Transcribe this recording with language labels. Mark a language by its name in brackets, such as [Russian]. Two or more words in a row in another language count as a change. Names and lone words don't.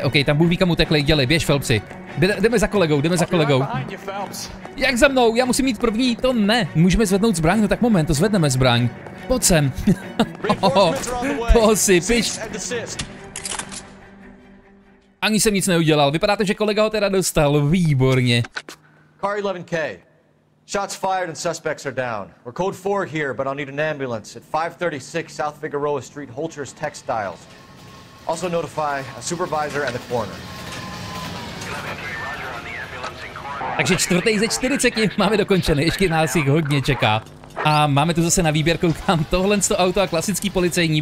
[Czech] OK, tam Bůh ví kam utekli, dělej, běž Phelpsi. Jdeme za kolegou, jdeme za kolegou. Jak za mnou? Já musím mít první, to ne. Můžeme zvednout zbraň, no tak moment, to zvedneme zbraň. Pojď sem. Posypiš. Ani jsem nic neudělal, vypadá to, že kolega ho teda dostal, výborně. [English] Car 11K. Shots fired and suspects are down. We're code 4 here, but I'll need an ambulance at 536 South Figueroa Street, Holcher's Textiles. Also notify a supervisor and the coroner. [Czech] Takže 4. ze 40 máme dokončený, ještě nás jich hodně čeká. A máme tu zase na výběr, koukám, tohle auto a klasický policejní.